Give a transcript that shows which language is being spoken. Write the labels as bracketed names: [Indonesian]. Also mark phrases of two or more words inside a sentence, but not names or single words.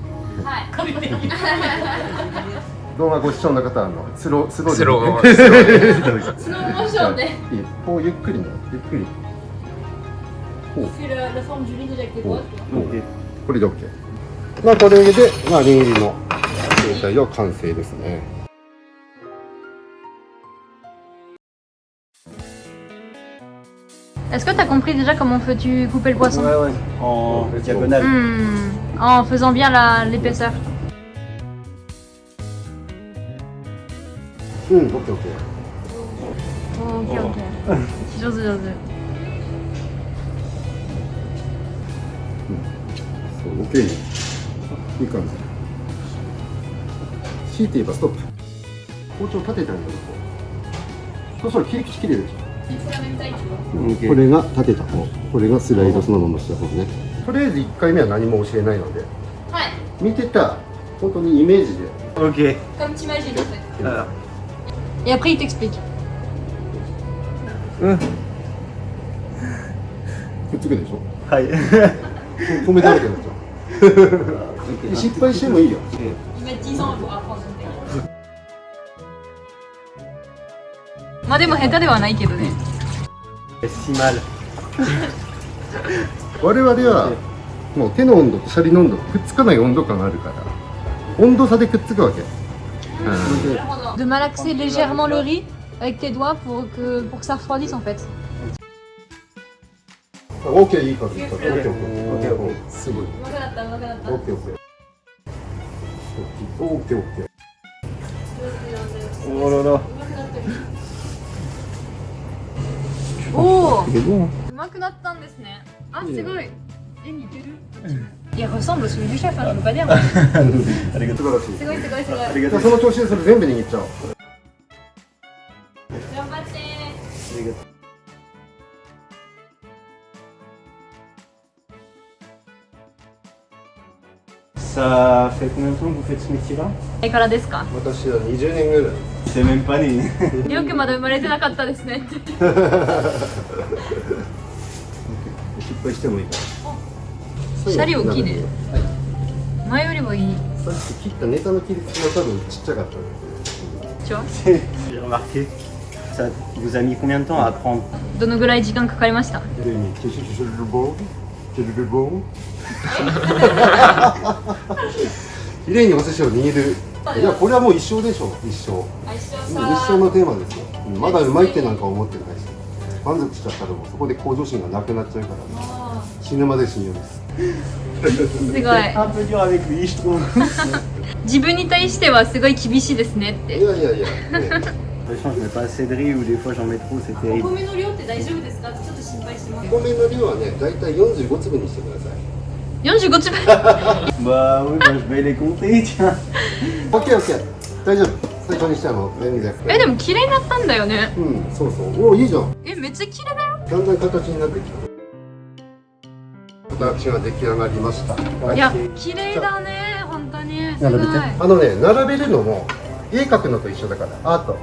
[Japanese] 動画ご視聴の方はスローでこうゆっくりねゆっくりこうこれで OK。まあこれでまあ握りの状態は完成ですね。 [French] Est-ce que tu as compris déjà comment tu coupais le poisson? Ouais, ouais, en diagonale. En faisant bien l'épaisseur. [Japanese] うん、オッケーオッケー。 [English] Ok, ok. [Japanese] 上手上手。そう、オッケー。いい感じ。強いて言えばストップ。包丁立ててあげると。そうしたら切り口切れるでしょ。これが立てた方、これがスライドそのまました方ね。とりあえず1回目は何も教えないので、はい。見てた本当にイメージで。 Ok. [French] Comme tu imagines en fait. Alors. Et après il t'explique. [Japanese] くっつくでしょ。はい。米だらけになっちゃう。失敗してもいいよ。 [French] Il met 10 ans pour apprendre une technique. [Japanese] まあでも下手ではないけどね。 [French] Si mal. [Japanese] 我々はもう手の温度とシャリの温度くっつかない温度感があるから温度差でくっつくわけ。 [French] De malaxer légèrement le riz avec tes doigts pour que ça refroidisse en fait. [Japanese] オッケー、いい感じ。オッケーオッケー。すごい。うまくなったうまくなった。オッケーオッケー。オッケーオッケー。 [French] Oh là là. [Japanese] おお。 [French] C'est bon. [Japanese] うまくなったんですね。あ、すごい。似てる。 [French] Il ressemble à celui du chef, hein, je veux pas dire. [Japanese] 素晴らしい。すごいすごいすごい。ありがとう。その調子でそれ全部握っちゃおう。頑張って。 [French] Ça fait combien de temps que vous faites ce métier-là? [Japanese] えからですか。私は20年ぐらい。 [French] C'est même pas né. [Japanese] よくまだ生まれてなかったですね。失敗してもいいから。シャリ大きいね。前よりもいい。さっき切ったネタの切り口が多分ちっちゃかったんで。ちょ。 [French] J'ai remarqué. Ça vous a mis combien de temps à apprendre? [Japanese] どのぐらい時間かかりました。綺麗にお寿司を握る。いや、これはもう一生でしょ。一生。一生のテーマですよ。まだうまいってなんか思ってないし、満足しちゃったらもうそこで向上心がなくなっちゃうから、死ぬまで信用です。すごい。 [French] Un peu dur avec lui, je trouve. [Japanese] 自分に対してはすごい厳しいですねって。いやいやいや。 [French] De toute façon, je mets pas assez de riz ou des fois j'en mets trop, c'est お terrible. [Japanese] 米の量って大丈夫ですか？ちょっと心配してます。米の量はね、だいたい45粒にしてください。 45粒。 [French] Bah oui, bah, je vais les compter, tiens. [Japanese] オッケーオッケー。大丈夫。最初にしても全然。え、でも綺麗になったんだよね。うん、そうそう。おお、いいじゃん。え、めっちゃ綺麗だよ。だんだん形になってきた。形が出来上がりました。いや、綺麗だね、本当に。すごい。あのね、並べるのも絵描くのと一緒だから、アート。